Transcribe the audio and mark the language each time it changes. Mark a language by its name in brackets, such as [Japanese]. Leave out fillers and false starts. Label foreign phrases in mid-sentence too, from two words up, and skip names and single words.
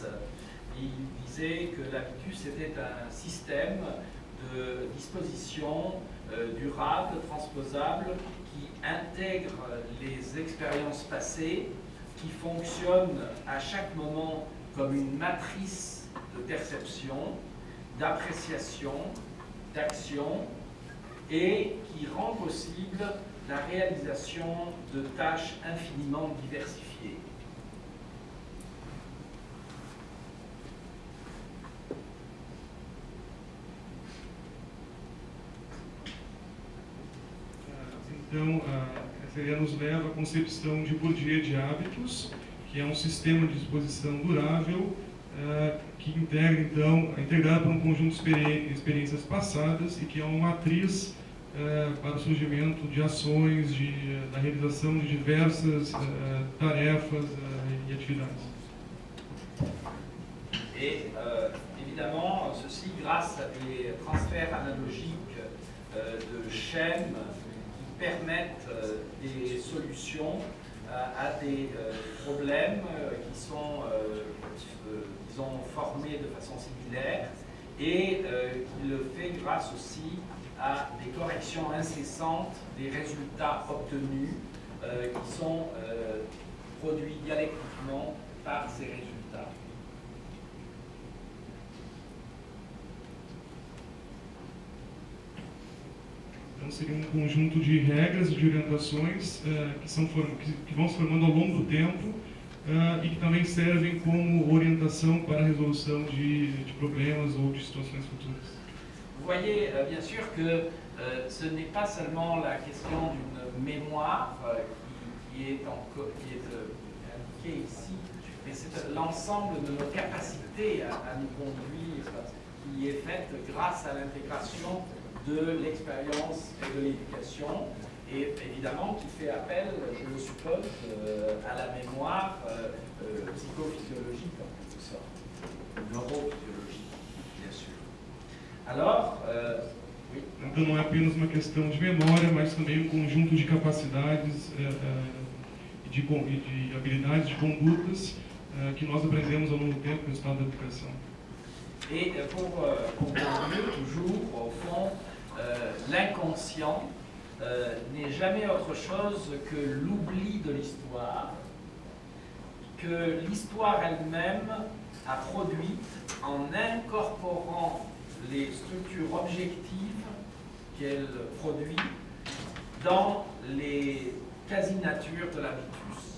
[French] Il disait que l'habitus était un système de disposition durable, transposable, qui intègre les expériences passées, qui fonctionne à chaque moment comme une matrice de perception, d'appréciation, d'action, et qui rend possible la réalisation de tâches infiniment diversifiées. [Portuguese] Então, essa ideia nos leva à concepção de Bourdieu de hábitos, que é um sistema de disposição durável que integra, então, é integrado por um conjunto de experiências passadas e que é uma matriz para o surgimento de ações, da realização de diversas tarefas e atividades. [French] Et évidemment, ceci grâce à des transferts analogiques de schèmes qui permettent des solutions à des problèmes qui sont, disons, formés de façon similaire, et il le fait grâce aussi à des corrections incessantes des résultats obtenus qui sont produits dialectiquement par ces résultats. [Portuguese] Então seria um conjunto de regras e de orientações que vão se formando ao longo do tempo e que também servem como orientação para a resolução de problemas ou de situações futuras. [French] Vous voyez bien sûr que ce n'est pas seulement la question d'une mémoire qui qui est indiqué ici, mais c'est l'ensemble de nos capacités à nous conduire qui est faite grâce à l'intégration de l'expérience et de l'éducation, et évidemment qui fait appel, je le suppose, à la mémoire psychophysiologique en quelque sorte, neurophysiologique, bien sûr. Alors, oui. [Portuguese] Então não é apenas uma questão de memória, mas também um conjunto de capacidades e de habilidades, de condutas que nós aprendemos ao longo do tempo no estado da educação. [French] Et pour conclure, toujours, au fond, l'inconscient n'est jamais autre chose que l'oubli de l'histoire, que l'histoire elle-même a produite en incorporant les structures objectives qu'elle produit dans les quasi-natures de l'habitus.